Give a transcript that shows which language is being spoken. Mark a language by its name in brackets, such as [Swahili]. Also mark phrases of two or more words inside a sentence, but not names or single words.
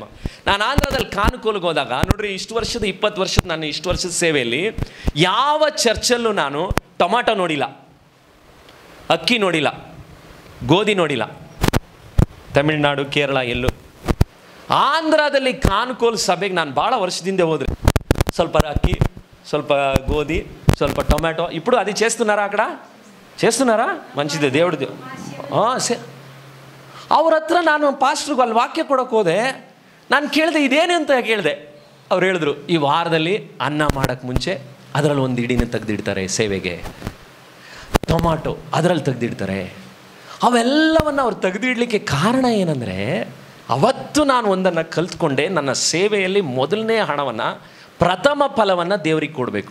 [Kannada] ನಾನು ಆಂಧ್ರದಲ್ಲಿ ಕಾನುಕೋಲ್ಗೆ ಹೋದಾಗ ನೋಡ್ರಿ, 20 ವರ್ಷದ ನಾನು ಇಷ್ಟು ವರ್ಷದ ಸೇವೆಯಲ್ಲಿ ಯಾವ ಚರ್ಚಲ್ಲೂ ನಾನು ಟೊಮಾಟೊ ನೋಡಿಲ್ಲ, ಅಕ್ಕಿ ನೋಡಿಲ್ಲ, ಗೋಧಿ ನೋಡಿಲ್ಲ. ತಮಿಳುನಾಡು, ಕೇರಳ ಎಲ್ಲೂ. ಆಂಧ್ರದಲ್ಲಿ ಕಾನುಕೋಲ್ ಸಭೆಗೆ ನಾನು ಭಾಳ ವರ್ಷದಿಂದ ಹೋದ್ರೆ ಸ್ವಲ್ಪ ಅಕ್ಕಿ, ಸ್ವಲ್ಪ ಗೋಧಿ, ಸ್ವಲ್ಪ ಟೊಮ್ಯಾಟೊ. [Telugu] ఇప్పుడు అది చేస్తున్నారా? అక్కడ చేస్తున్నారా? మంచిదే, దేవుడిది. [Kannada] ಅವ್ರ ಹತ್ರ ನಾನು ಪಾಸ್ಟ್ರಿಗೆ ಅಲ್ಲಿ ವಾಕ್ಯ ಕೊಡೋಕೆ ಹೋದೆ. ನಾನು ಕೇಳಿದೆ ಇದೇನು ಅಂತ ಕೇಳಿದೆ. ಅವ್ರು ಹೇಳಿದ್ರು, ಈ ವಾರದಲ್ಲಿ ಅನ್ನ ಮಾಡೋಕ್ಕೆ ಮುಂಚೆ ಅದರಲ್ಲಿ ಒಂದು ಇಡಿನ ತೆಗೆದಿಡ್ತಾರೆ ಸೇವೆಗೆ, ಟೊಮಾಟೊ ಅದರಲ್ಲಿ ತೆಗೆದಿಡ್ತಾರೆ. ಅವೆಲ್ಲವನ್ನು ಅವ್ರು ತೆಗೆದಿಡಲಿಕ್ಕೆ ಕಾರಣ ಏನಂದರೆ, ಅವತ್ತು ನಾನು ಒಂದನ್ನು ಕಲ್ತ್ಕೊಂಡೆ, ನನ್ನ ಸೇವೆಯಲ್ಲಿ ಮೊದಲನೇ ಹಣವನ್ನು, ಪ್ರಥಮ ಫಲವನ್ನು ದೇವರಿಗೆ ಕೊಡಬೇಕು.